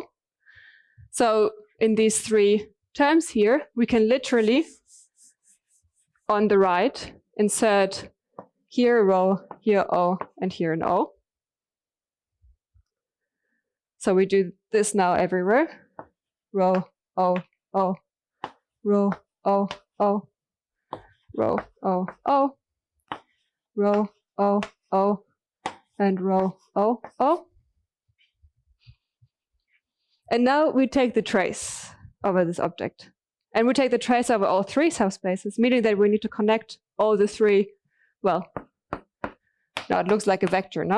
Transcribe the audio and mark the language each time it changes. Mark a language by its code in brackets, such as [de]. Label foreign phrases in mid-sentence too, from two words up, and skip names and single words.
[en] So in these 3 terms here, we can literally, on the right, insert here a row, here O, and here an O. So we do this now everywhere. Row, O, O, row, O, O, row, O, O, row, O, O, and row, O, O. And now we take the trace over this object. And we take the trace over all 3 subspaces, meaning that we need to connect all the 3, well, now it looks like a vector, no?